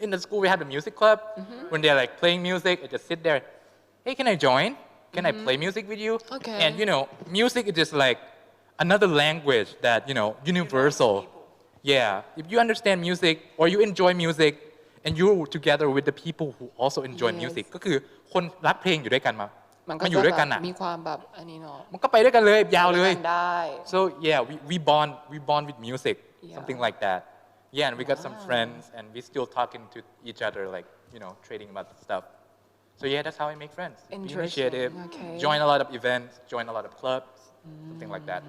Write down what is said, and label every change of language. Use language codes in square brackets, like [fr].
[en] in the school we have the music club when they're like playing music I just sit there hey can I join can I play music with you Okay. and you know music is just like another language that you know universal yeah if you understand music or you enjoy music and you're together with the people who also enjoy Yes. [th] music ก็คือคนรักเพลงอยู่ด้วยกันมา มันก็ มาอยู่ด้วยกัน จะ อ่ะ แบบมีความแบบอันนี้เนาะ มันก็ไปด้วยกันเลยยาวเลย กันได้ [en] so yeah we bond with music something like that yeah and we got some friends and we still talking to each other like you know trading about stuff so yeah that's how I make friends be Interesting, initiative okay. join a lot of events join a lot of clubs something like that